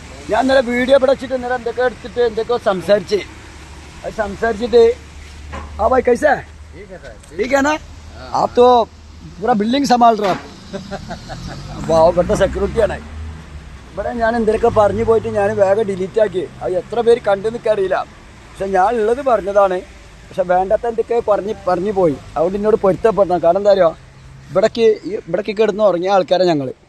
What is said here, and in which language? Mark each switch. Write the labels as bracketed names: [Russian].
[Malayalam] ഞാൻ ഇന്നലെ വീഡിയോ ഇവിടെ വെച്ചിട്ട് ഇന്നലെ എന്തൊക്കെയോ സംസാരിച്ചിട്ട് ആ [Hindi] ഭാई कैसे ठीक है ना? आप तो पूरा बिल्डिंग संभाल रहे हो. [Malayalam] ഇവിടുത്തെ സെക്യൂരിറ്റിയാണ്. ഇവിടെ ഞാൻ എന്തൊക്കെ പറഞ്ഞു പോയിട്ട് ഞാൻ വേഗം ഡിലീറ്റാക്കി. അത് എത്ര പേര് കണ്ടു നിൽക്കറിയില്ല. പക്ഷെ ഞാൻ ഉള്ളത് പറഞ്ഞതാണ്. പക്ഷെ വേണ്ടാത്ത എന്തൊക്കെ പറഞ്ഞു പോയി. അതുകൊണ്ട് എന്നോട് പൊരുത്തപ്പെടണം. കാരണം എന്താ പറയുക, ഇവിടേക്ക് കിടന്ന് ഉറങ്ങിയ ആൾക്കാരെ ഞങ്ങൾ.